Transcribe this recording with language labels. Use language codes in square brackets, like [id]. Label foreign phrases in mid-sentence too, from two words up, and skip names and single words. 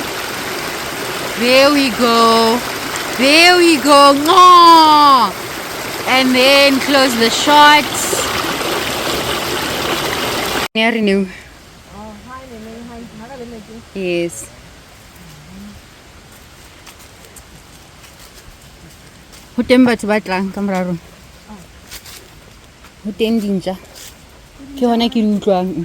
[en] There we go. Mwah. And then close the shot. Renew. Yes. [st] Ho teng batho ba tlang ka moraro. Ho teng dinja. Ke hona ke di utlwang.